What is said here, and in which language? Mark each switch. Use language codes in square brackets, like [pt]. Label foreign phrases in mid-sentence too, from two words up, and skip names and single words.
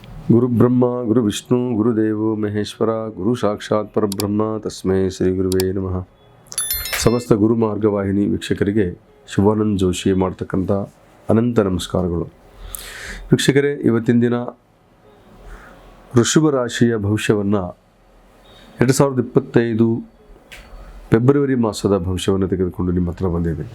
[sa] ಗುರು ಬ್ರಹ್ಮ ಗುರು ವಿಷ್ಣು ಗುರುದೇವೋ ಮಹೇಶ್ವರ ಗುರು ಸಾಕ್ಷಾತ್ ಪರಬ್ರಹ್ಮ ತಸ್ಮೈ ಶ್ರೀ ಗುರುವೇ ನಮಃ. [kn] ಸಮಸ್ತ ಗುರು ಮಾರ್ಗವಾಹಿನಿ ವೀಕ್ಷಕರಿಗೆ ಶಿವಾನಂದ ಜೋಶಿ ಮಾಡ್ತಕ್ಕಂಥ ಅನಂತ ನಮಸ್ಕಾರಗಳು. ವೀಕ್ಷಕರೇ, ಇವತ್ತಿನ ದಿನ ವೃಷಭ ರಾಶಿಯ ಭವಿಷ್ಯವನ್ನು 2025 ಫೆಬ್ರವರಿ ಮಾಸದ ಭವಿಷ್ಯವನ್ನು ತೆಗೆದುಕೊಂಡು ನಿಮ್ಮ ಹತ್ರ ಬಂದಿದ್ದೇನೆ.